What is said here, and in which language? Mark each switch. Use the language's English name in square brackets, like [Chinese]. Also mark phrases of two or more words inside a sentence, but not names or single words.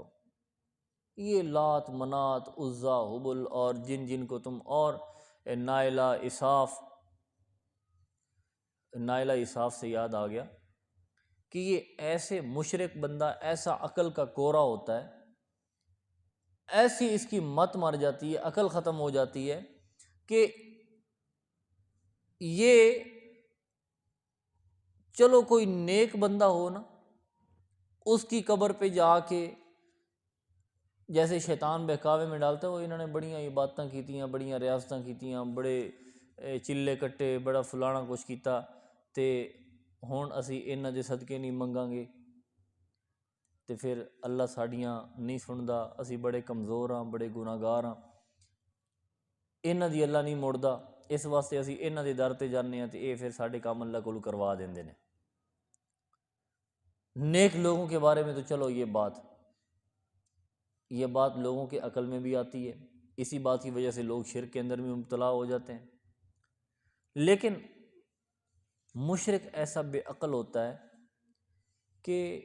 [Urdu] یہ لات، منات، عزا، حبل اور جن کو تم اور نائلہ، اساف سے یاد آ گیا کہ یہ ایسے مشرک بندہ، ایسا عقل کا کورا ہوتا ہے، ایسی اس کی مت مر جاتی ہے، عقل ختم ہو جاتی ہے کہ یہ چلو کوئی نیک بندہ ہو نا، اس کی قبر پہ جا کے جیسے شیطان بہکاوے میں ڈالتا ہے، وہ [Punjabi] انہوں نے بڑیاں عبادتاں کیتیاں، بڑیاں ریاستاں کیتیاں، بڑے چلے کٹے، بڑا فلانا کچھ کیتا تے ہن اسی انہاں دے صدقے نہیں منگاں گے تے پھر اللہ ساڈیاں نہیں سندا، اسی بڑے کمزور ہاں، بڑے گناہگار ہاں، انہاں دی اللہ نہیں موڑدا، اس واسطے اسی انہاں دے در تے جانے ہاں تے اے پھر ساڈے کام اللہ کول کروا دیندے نے۔ [Urdu] نیک لوگوں کے بارے میں تو چلو یہ بات لوگوں کے عقل میں بھی آتی ہے، اسی بات کی وجہ سے لوگ شرک کے اندر بھی مبتلا ہو جاتے ہیں، لیکن مشرک ایسا بے عقل ہوتا ہے کہ